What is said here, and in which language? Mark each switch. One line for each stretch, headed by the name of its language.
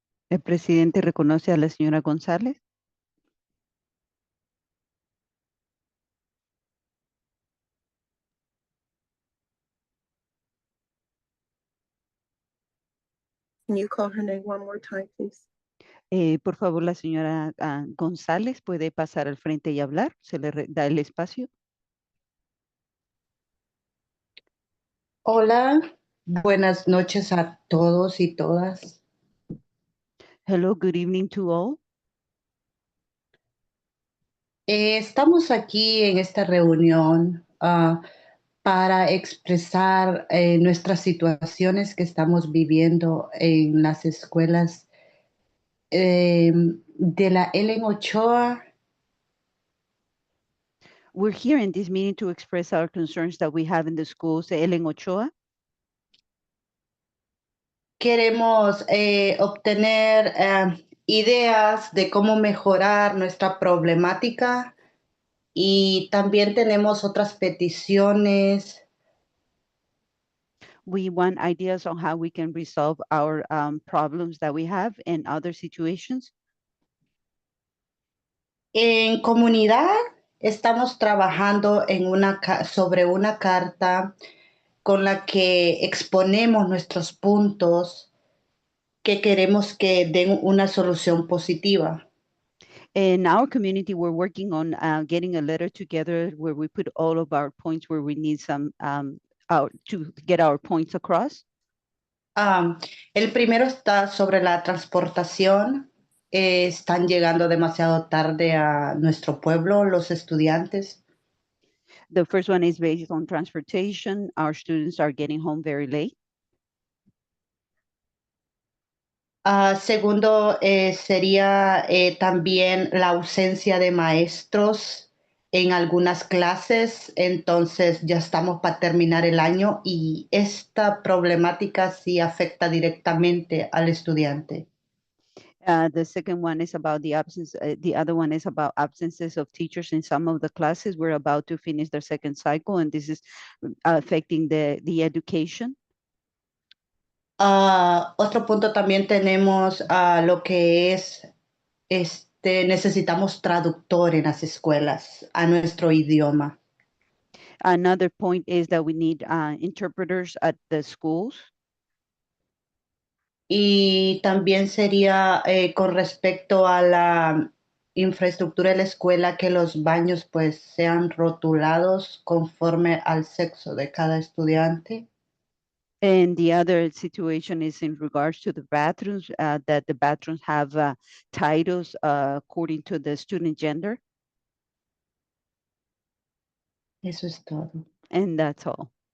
Spanish: El presidente reconoce a la señora González.
English: Can you call her name one more time, please?
Spanish: Por favor, la señora González puede pasar al frente y hablar. Se le da el espacio. Hola, buenas noches a todos y todas.
English: Hello, good evening to all.
Spanish: Estamos aquí en esta reunión para expresar nuestras situaciones que estamos viviendo en las escuelas de la Ellen Ochoa.
English: We're here in this meeting to express our concerns that we have in the schools de Ellen Ochoa.
Spanish: Queremos obtener ideas de cómo mejorar nuestra problemática y también tenemos otras peticiones.
English: We want ideas on how we can resolve our problems that we have in other situations.
Spanish: En comunidad estamos trabajando en sobre una carta con la que exponemos nuestros puntos que queremos que den una solución positiva.
English: In our community, we're working on getting a letter together where we put all of our points where we need some to get our points across.
Spanish: El primero está sobre la transportación. Están llegando demasiado tarde a nuestro pueblo los estudiantes.
English: The first one is based on transportation. Our students are getting home very late.
Spanish: Segundo, sería también la ausencia de maestros en algunas clases. Entonces ya estamos para terminar el año y esta problemática sí afecta directamente al estudiante.
English: The second one is about the absence. The other one is about absences of teachers in some of the classes. We're about to finish their second cycle, and this is affecting the education.
Spanish: Otro punto también tenemos lo que es, necesitamos traductor en las escuelas a nuestro idioma.
English: Another point is that we need interpreters at the schools.
Spanish: Y también sería con respecto a la infraestructura de la escuela, que los baños pues sean rotulados conforme al sexo de cada estudiante.
English: And the other situation is in regards to the bathrooms, that the bathrooms have titles according to the student gender.
Spanish: Eso es todo.
English: And that's all.